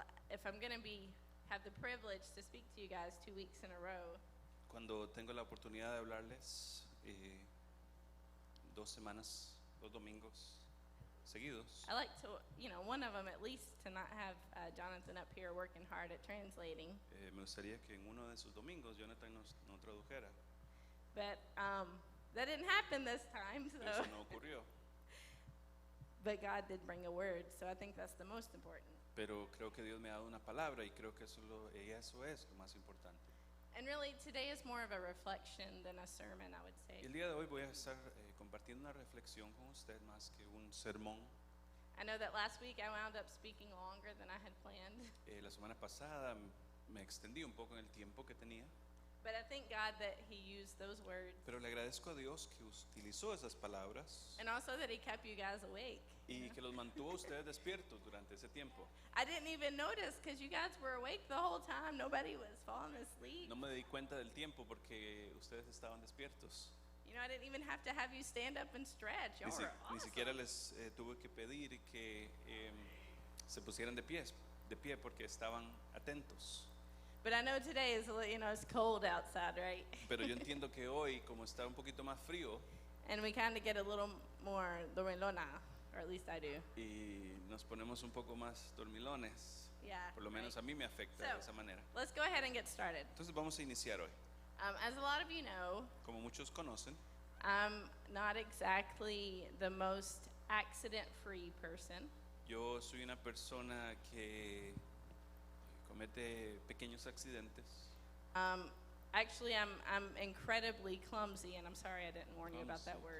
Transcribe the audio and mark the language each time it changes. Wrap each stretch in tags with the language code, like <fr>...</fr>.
<en>if I'm going to have the privilege to speak to you guys 2 weeks in a row,</en> <es>cuando tengo la oportunidad de hablarles 2 semanas, 2 domingos seguidos,</es> <en>I like to, one of them at least to not have Jonathan up here working hard at translating.</en> <es>me gustaría que en uno de esos domingos Jonathan no tradujera.</es> <en>But that didn't happen this time, so.</en> <es>Eso no ocurrió.</es> <en>But God did bring a word, so I think that's the most important.</en> <es>Pero creo que Dios me ha dado una palabra y creo que eso es lo más importante.</es> <en>And really, today is more of a reflection than a sermon, I would say.</en> <es>Y el día de hoy voy a estar compartiendo una reflexión con usted más que un sermón.</es> <en>I know that last week I wound up speaking longer than I had planned.</en> <es>La semana pasada me extendí un poco en el tiempo que tenía.</es> <en>But I thank God that He used those words.</en> <es>Pero le agradezco a Dios que utilizó esas palabras</es> <en>And also that He kept you guys awake.</en> <es>y que los mantuvo a ustedes despiertos durante ese tiempo.</es> <en>I didn't even notice because you guys were awake the whole time. Nobody was falling asleep.</en> <es>No me di cuenta del tiempo porque ustedes estaban despiertos.</es> <en>I didn't even have to have you stand up and stretch. Y'all were awesome.</en> <es>Ni siquiera les tuve que pedir que se pusieran de pie porque estaban atentos.</es> <en>But I know today is, it's cold outside, right?</en> <es>Pero yo entiendo que hoy, como está un poquito más frío,</es> <en>And we kind of get a little more dormilona, or at least I do.</en> <es>y nos ponemos un poco más dormilones.</es> <en>Yeah.</en> <es>Por lo menos</es> <en>right.</en> <es>a mí me afecta</es> <en>So,</en> <es>de esa manera.</es> <en>Let's go ahead and get started.</en> <es>Entonces vamos a iniciar hoy.</es> <en>As a lot of you know,</en> <es>Como muchos conocen,</es> <en>I'm not exactly the most accident-free person.</en> <es>yo soy una persona que comete pequeños accidentes.</es> <en>Actually, I'm incredibly clumsy, and I'm sorry I didn't warn you about that word.</en>